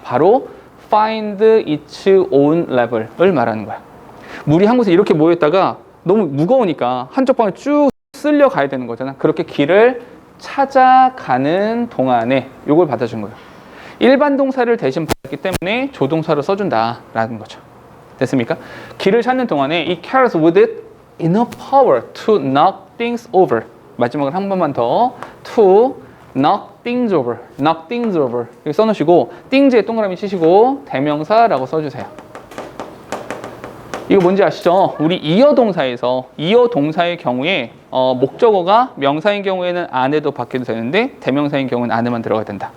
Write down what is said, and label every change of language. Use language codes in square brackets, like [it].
[ko] 바로 [en] find its own level [ko] 을 말하는 거야. 물이 한 곳에 이렇게 모여있다가 너무 무거우니까 한쪽 방에 쭉 쓸려 가야 되는 거잖아. 그렇게 길을 찾아가는 동안에 이걸 받아준 거예요. 일반 동사를 대신 받았기 때문에 조동사로 써준다라는 거죠. 됐습니까? 길을 찾는 동안에 [en] it carries with it enough power to knock things over. [ko] 마지막으로 한 번만 더 [en] to knock things over [ko] 이렇게 써놓으시고 things에 동그라미 치시고 대명사라고 써주세요. 이거 뭔지 아시죠? 우리 이어 동사의 경우에 목적어가 명사인 경우에는 안에도 밖에도 되는데 대명사인 경우는 안에만 들어가야 된다.